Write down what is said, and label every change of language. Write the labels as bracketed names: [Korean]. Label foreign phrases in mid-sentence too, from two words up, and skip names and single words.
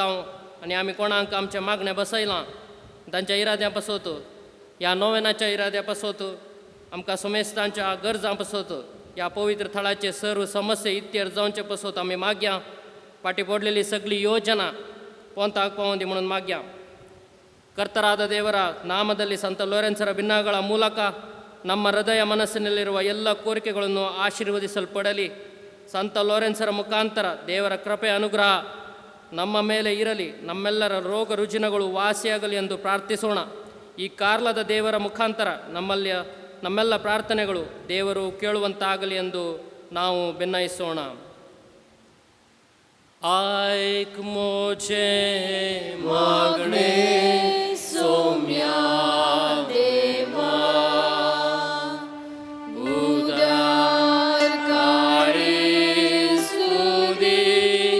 [Konkani] आनी आमी कोणाक आमचें मागणें बसयलां तांच्या इराद्यां पासत ह्या नोवेनाच्या इराद्या पासत आमकां सुमेस्तांच्या गरजां पासत ह्या पवित्र थळाचे सर्व समस्ये इत्यर जावचे पासत आमी माग्यां पाटी पडलेली सगळी योजना पोंताक पावोवन दी म्हणून माग्यां [Kannada] ಕರ್ತರಾದ ದೇವರ ನಾಮದಲ್ಲಿ ಸಂತ ಲೋರೆನ್ಸರ ಭಿನ್ನಗಳ ಮೂಲಕ ನಮ್ಮ ಹೃದಯ ಮನಸ್ಸಿನಲ್ಲಿರುವ ಎಲ್ಲ ಕೋರಿಕೆಗಳನ್ನು ಆಶೀರ್ವದಿಸಲ್ಪಡಲಿ. ಸಂತ ಲೋರೆನ್ಸರ ಮುಖಾಂತರ ದೇವರ ಕೃಪೆ ಅನುಗ್ರಹ ನಮ್ಮ ಮೇಲೆ ಇರಲಿ, ನಮ್ಮೆಲ್ಲರ ರೋಗ ರುಜಿನಗಳು ವಾಸಿಯಾಗಲಿ ಎಂದು ಪ್ರಾರ್ಥಿಸೋಣ. ಈ ಕಾರ್ಲದ ದೇವರ ಮುಖಾಂತರ ನಮ್ಮೆಲ್ಲ ಪ್ರಾರ್ಥನೆಗಳು ದೇವರು ಕೇಳುವಂತಾಗಲಿ ಎಂದು ನಾವು ಭಿನ್ನಯಿಸೋಣ. [Konkani] ऐक मोचे मागणे सौम्या देवा उदार काळी सुदी